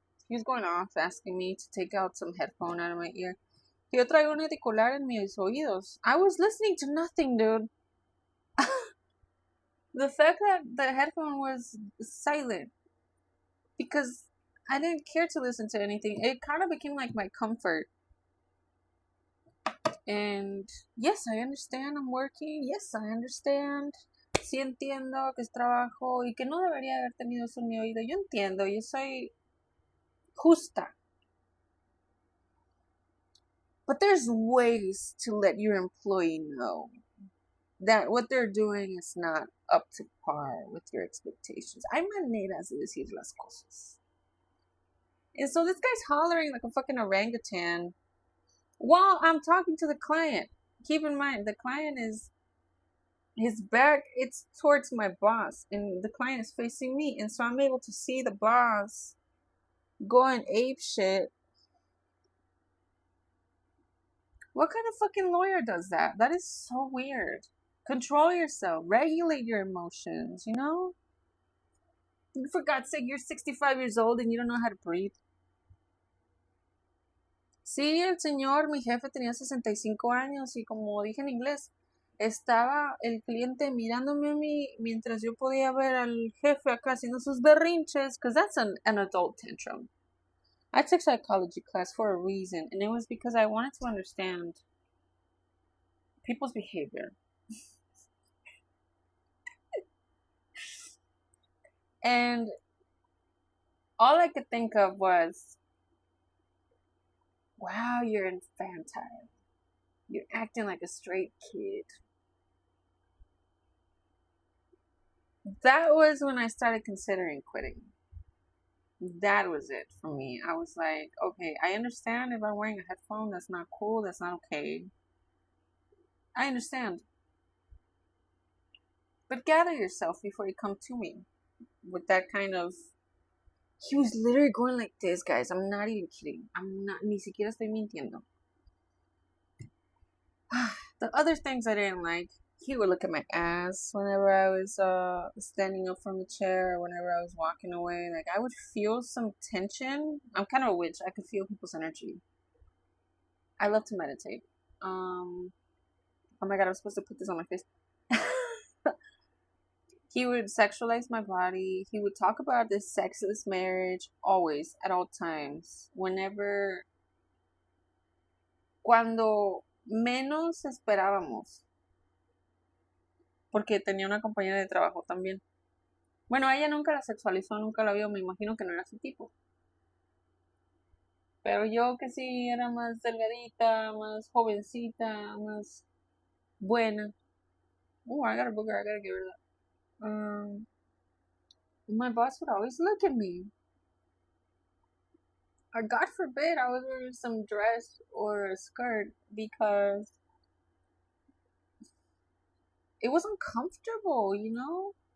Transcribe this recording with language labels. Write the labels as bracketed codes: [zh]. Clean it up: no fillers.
[en] He was going off asking me to take out some headphone out of my ear. [es] Yo traigo un auricular en mis oídos. [en] I was listening to nothing, dude. The fact that the headphone was silent because I didn't care to listen to anything. It kind of became like my comfort. And yes, I understand I'm working. Yes, I understand. [es] Sí entiendo que es trabajo y que no debería haber tenido eso en mi oído. Yo entiendo, yo soy justa. [en] But there's ways to let your employee know that what they're doing is not up to par with your expectations. [es] Hay maneras de decir las cosas. [en] And so this guy's hollering like a fucking orangutan while I'm talking to the client. Keep in mind, the client is, his back, it's towards my boss, and the client is facing me. And so I'm able to see the boss going ape shit. What kind of fucking lawyer does that? That is so weird. Control yourself. Regulate your emotions, you know? For God's sake, you're 65 years old and you don't know how to breathe. [es] Sí, el señor, mi jefe tenía 65 años y como dije en inglés, estaba el cliente mirándome a mí mientras yo podía ver al jefe acá haciendo sus berrinches, [en] because that's an adult tantrum. I took psychology class for a reason, and it was because I wanted to understand people's behavior. And all I could think of was, wow, you're infantile. You're acting like a straight kid. That was when I started considering quitting. That was it for me. I was like, okay, I understand if I'm wearing a headphone, that's not cool, that's not okay. I understand. But gather yourself before you come to me with that kind of... He was literally going like this, guys. I'm not even kidding. I'm not, [es] ni siquiera estoy mintiendo. [en] The other things I didn't like, he would look at my ass whenever I was standing up from the chair, or whenever I was walking away. Like, I would feel some tension. I'm kind of a witch. I could feel people's energy. I love to meditate. Oh my god, I'm supposed to put this on my face. He would sexualize my body. He would talk about this sexless marriage always, at all times. Whenever, [es] cuando menos esperábamos. Porque tenía una compañera de trabajo también. Bueno, ella nunca la sexualizó, nunca la vio. Me imagino que no era su tipo. Pero yo que sí era más delgadita, más jovencita, más buena. [en] Oh, I got a booger. I gotta get rid of that. My boss would always look at me. Or God forbid I was wearing some dress or a skirt because it was uncomfortable, you know?